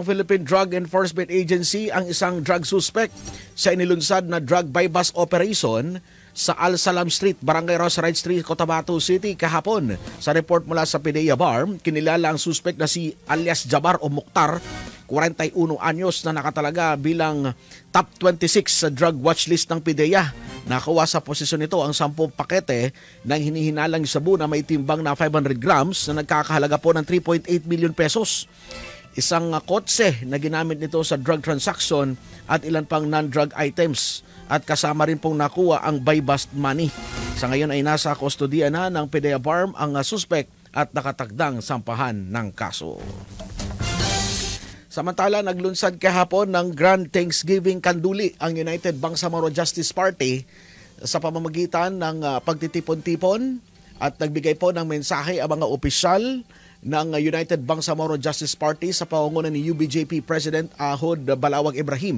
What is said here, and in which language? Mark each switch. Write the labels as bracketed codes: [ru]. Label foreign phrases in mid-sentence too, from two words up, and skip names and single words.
[tl] Philippine Drug Enforcement Agency ang isang [en] drug suspect [tl] sa inilunsad na [en] drug buy-bust operation [tl] sa Al Salam Street, Barangay Rosarite Street, Cotabato City kahapon. Sa report mula sa PDEA BARM, kinilala ang suspect na si alias Jabar o Mukhtar, 41 anyos na nakatalaga bilang top 26 sa drug watchlist ng PDEA. Nakuha sa posisyon nito ang 10 pakete ng hinihinalang sabu na may timbang na 500 grams na nagkakahalaga po ng 3.8 million pesos. Isang kotse na ginamit nito sa [en] drug transaction [tl] at ilan pang [en] non-drug items. [tl] At kasama rin pong nakuha ang [en] buy-bust money. [tl] Sa ngayon ay nasa kustodiya na ng PDEA BARM ang suspect at nakatagdang sampahan ng kaso. Samantala, naglunsad kahapon ng Grand Thanksgiving Kanduli ang United Bangsamoro Justice Party sa pamamagitan ng pagtitipon-tipon at nagbigay po ng mensahe ang mga opisyal ng United Bangsamoro Justice Party sa pangunguna ni UBJP President Ahod Balawag Ibrahim.